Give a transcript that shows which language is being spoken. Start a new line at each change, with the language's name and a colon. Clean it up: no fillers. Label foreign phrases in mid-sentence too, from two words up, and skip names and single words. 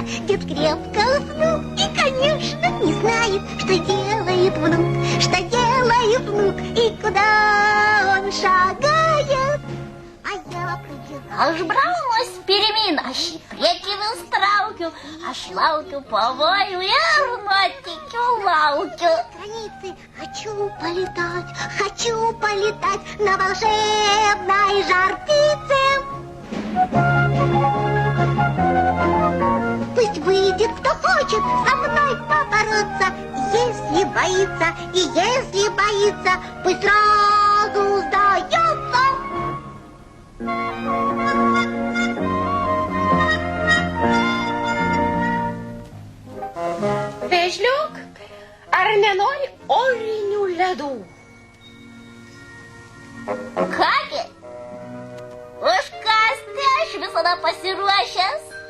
Russian: Дед крепко уснул и, конечно, не знает, что делает внук, и куда он шагает. А я прибежал.
Lithuanian: Aš braunuos pirmyn, aš į priekį vis traukiu, aš laukiu pavojų ir nuotykių laukiu.
Russian: Границы хочу полетать на волшебной жар-птице. Пусть выйдет, кто хочет со мной побороться. Если боится, пусть сразу сдается.
Lithuanian: Vėžliuk, ar nenori orinių ledų? Kągi, užkąsti aš visada pasiruošęs.